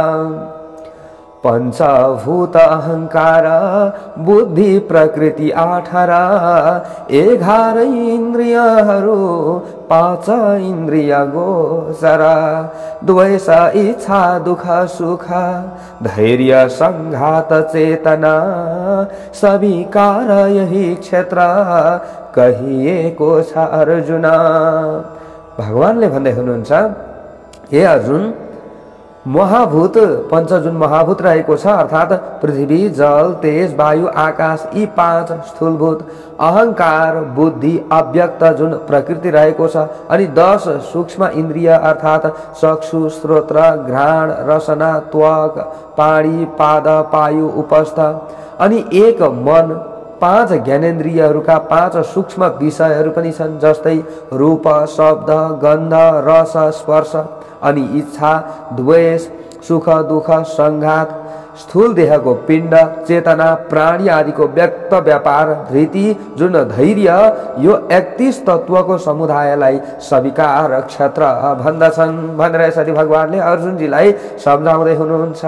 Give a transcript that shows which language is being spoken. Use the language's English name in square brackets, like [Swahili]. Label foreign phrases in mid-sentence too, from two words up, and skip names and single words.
[Nepali] पंचभूत अहंकार बुद्धि प्रकृति 18, 11 इन्द्रियहरू 5 इन्द्रिय गोचर, द्वेष इच्छा दुख सुख धैर्य संघात चेतना सविकार यही क्षेत्र कहिएको छ अर्जुन। भगवानले भन्दै हुनुहुन्छ, हे अर्जुन, महाभूत पंच जुन महाभूत रहेको छ अर्थात पृथ्वी जल तेज वायु आकाश, यी 5 स्थूलभूत, अहंकार बुद्धि अव्यक्त जुन प्रकृति रहेको छ, अनि 10 सूक्ष्म इन्द्रिय अर्थात चक्षु श्रोत्र घ्राण रसना त्वक पाणी पाद पायु उपस्थ, अनि 1 मन, 5 ज्ञानेन्द्रियहरूका 5 सूक्ष्म विषयहरू पनि छन्, जस्तै रूप शब्द गन्ध रस स्पर्श, अनि इच्छा द्वेष सुख दुख संघात, स्थूल देहको पिण्ड चेतना प्राणी आदिको व्यक्त व्यापार धृति जुन धैर्य, यो 31 तत्वको समुदायलाई सविकार क्षेत्र भन्दछन् भनेर यसरी भगवानले अर्जुनजीलाई सम्झाउँदै हुनुहुन्छ।